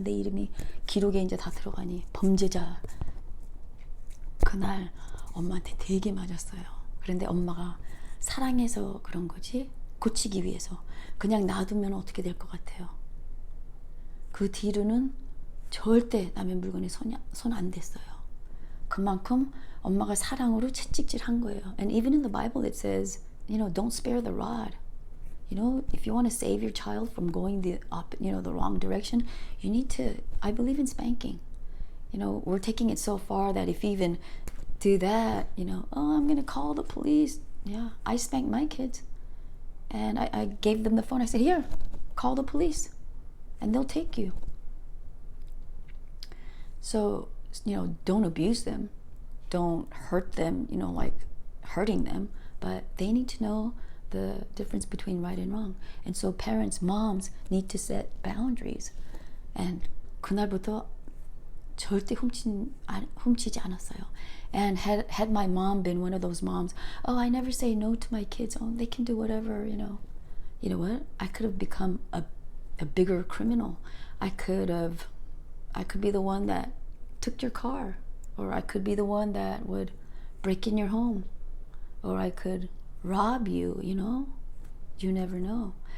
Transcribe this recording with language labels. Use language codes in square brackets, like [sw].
[ko] 내 이름이 기록에 이제 다 들어가니 범죄자. 그날 엄마한테 되게 맞았어요. 그런데 엄마가 사랑해서 그런 거지 고치기 위해서 그냥 놔두면 어떻게 될 것 같아요. 그 뒤로는 절대 남의 물건에 손 안 댔어요. 그만큼 엄마가 사랑으로 채찍질한 거예요. [en] And even in the Bible it says, don't spare the rod. If you want to save your child from going the wrong direction, you need to. I believe in spanking. We're taking it so far that if you even do that, oh, I'm gonna call the police. Yeah, I spanked my kids, and I gave them the phone. I said, here, call the police, and they'll take you. So, don't abuse them, don't hurt them, like hurting them, but they need to know the difference between right and wrong. And so parents, moms need to set boundaries. [ko] And 그날부터 절대 훔치지 않았어요. [en] And had my mom been one of those moms, oh, I never say no to my kids, oh, they can do whatever, you know what? I could have become a bigger criminal. I could be the one that took your car, or I could be the one that would break in your home, or I could rob you, You never know.